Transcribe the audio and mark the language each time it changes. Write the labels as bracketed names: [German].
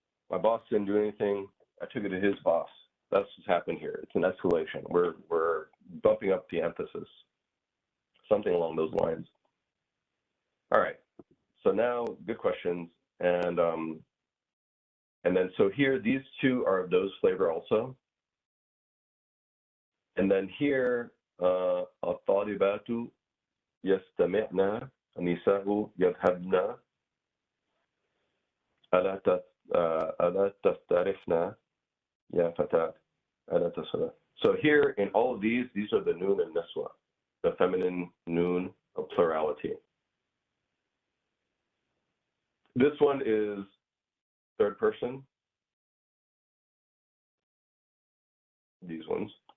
[English] My boss didn't do anything. I took it to his boss. That's what's happened here. It's an escalation. We're bumping up the emphasis. Something along those lines. All right. So now, good questions, and then so here these two are of those flavor also. [Arabic] And then here, الطالبات يستمعن النساء يذهبن ألا تستعرفن يا فتاة ألا تصل. [English] So here in all of these are the noon and niswa, the feminine noon of plurality. This one is third person. These ones.